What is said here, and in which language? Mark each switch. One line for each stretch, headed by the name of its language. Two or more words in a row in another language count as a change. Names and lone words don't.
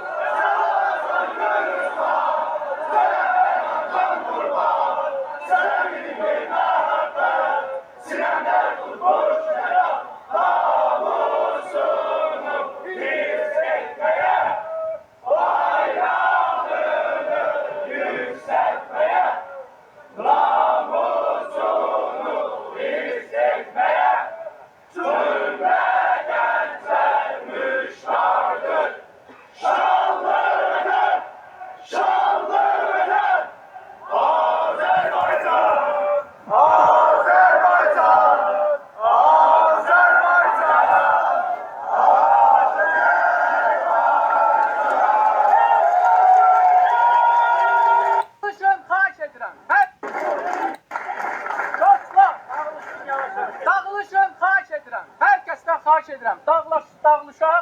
Azerbaijani: Sen görürsen, sen can kurban, sen bir mehabbet, sinende tutmuş yaran, namusunu hissetmeye, bayrağını yükseltmeye, namusunu hissetmeye, cümle gençler müştaktır. Şanlı vatan, şanlı vatan, Azerbaycan, Azerbaycan, Azerbaycan, Dağılışın xahiş edirəm. Dostlar, dağılışın xahiş edirəm. Hər kəsdən xahiş edirəm. Dağılışaq.